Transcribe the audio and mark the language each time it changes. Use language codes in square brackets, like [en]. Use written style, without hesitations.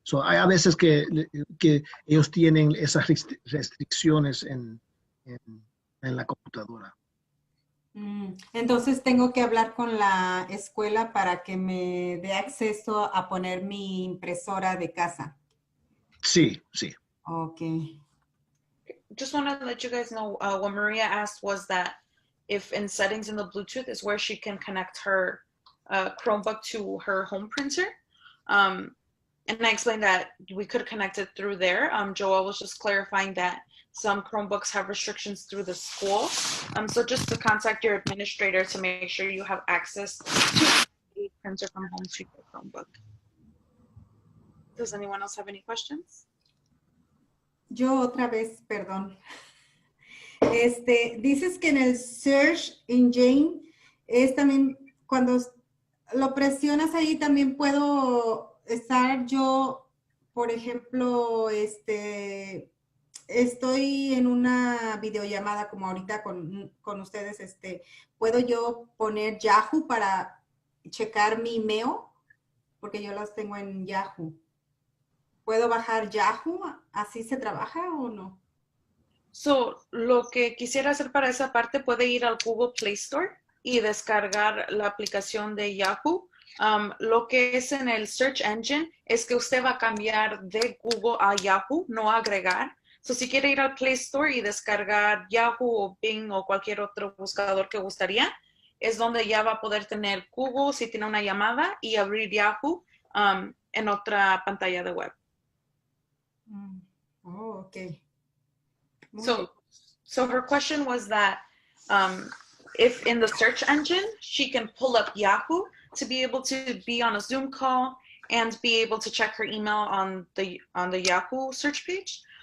[es] Hay a veces que ellos tienen esas restricciones en la computadora. Entonces tengo que hablar con la escuela para que me dé acceso a poner mi impresora de casa. Sí, sí. Okay. [en] Just want to let you guys know what Maria asked was that if in settings in the Bluetooth is where she can connect her Chromebook to her home printer. And I explained that we could connect it through there. Joel was just clarifying that some Chromebooks have restrictions through the school. So just to contact your administrator to make sure you have access to a printer from home to your Chromebook. Does anyone else have any questions? [es] Yo otra vez, perdón. Dices que en el search engine es también cuando lo presionas ahí también puedo estar yo, por ejemplo, estoy en una videollamada como ahorita con ustedes, ¿puedo yo poner Yahoo para checar mi email? Porque yo las tengo en Yahoo. ¿Puedo bajar Yahoo? ¿Así se trabaja o no? So, lo que quisiera hacer para esa parte, puede ir al Google Play Store y descargar la aplicación de Yahoo. Lo que es en el Search Engine es que usted va a cambiar de Google a Yahoo, no agregar. So, si quiere ir al Play Store y descargar Yahoo o Bing o cualquier otro buscador que gustaría, es donde ya va a poder tener Google si tiene una llamada y abrir Yahoo en otra pantalla de web. Oh, okay. [en] So her question was that if in the search engine, she can pull up Yahoo to be able to be on a Zoom call and be able to check her email on the Yahoo search page.